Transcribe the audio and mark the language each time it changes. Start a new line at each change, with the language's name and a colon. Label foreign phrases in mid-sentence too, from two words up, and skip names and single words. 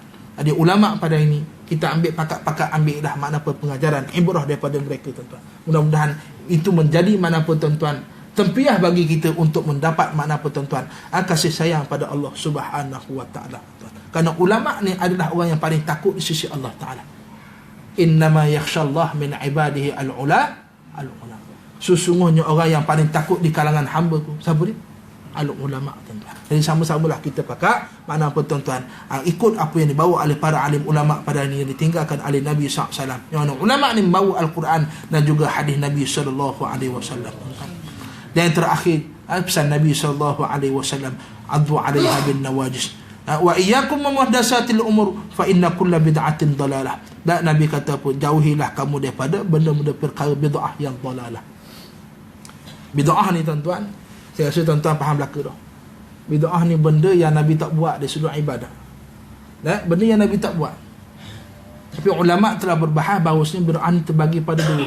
Malay: Ada ulama pada ini, kita ambil pakat-pakat, ambil dah makna apa pengajaran, ibrah daripada mereka, tuan-tuan. Mudah-mudahan itu menjadi makna apa, tuan-tuan, tempiah bagi kita untuk mendapat makna apa, tuan-tuan, kasih sayang pada Allah
Arabic: سبحانه وتعالى.
Malay: Kerana ulama ni adalah orang yang paling takut di sisi Allah Taala.
Arabic: إنما يخشى الله من عباده العلماء.
Malay: Sesungguhnya orang yang paling takut di kalangan hamba-Ku, siapa dia? Al-ulama, tuan-tuan. Jadi sama-samalah kita pakat makna apa, tuan-tuan, ikut apa yang dibawa oleh para alim ulama pada ini, yang ditinggalkan oleh Nabi SAW. Yang mana ulama ni membawa Al-Quran dan juga hadis Nabi SAW. Dan yang terakhir, pesan Nabi SAW,
Arabic: عضوا عليها بالنواجذ. وإياكم ومحدثات الأمور فإن كل بدعة ضلالة.
Malay: Dan Nabi kata apa? Jauhilah kamu daripada benda-benda perkara bid'ah yang dalalah. Bid'ah ni, tuan-tuan, saya rasa tuan-tuan faham belaka dah. Bid'ah ni benda yang Nabi tak buat dari sudut ibadah. Benda yang Nabi tak buat. Tapi ulama telah berbahas bahawasanya bid'ah ni terbagi pada dua.